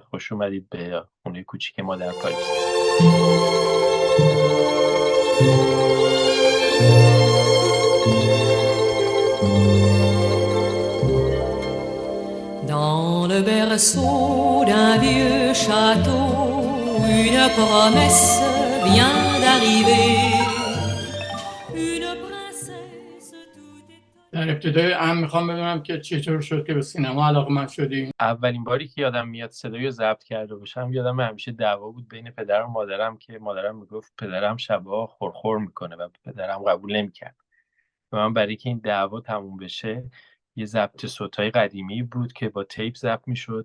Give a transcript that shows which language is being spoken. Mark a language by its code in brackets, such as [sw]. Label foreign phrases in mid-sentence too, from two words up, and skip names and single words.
[fa] خوش اومدید به خونه کوچیک ما در پاریس. [fr] Dans le berceau d'un vieux château, une promesse vient d'arriver. Une princesse tout est... [fa] در ابتدای میخوام بدونم که چطور شد که به سینما علاقه‌مند شدی؟ اولین باری که یادم میاد صدایی رو ضبط کرده باشم، یادم همیشه دعوا بود بین پدرم و مادرم که مادرم میگفت پدرم شبا خورخور میکنه و پدرم قبول نمیکرد. و من برای که این دعوا تموم بشه یه ضبط صوتای قدیمی بود که با تیپ ضبط میشد.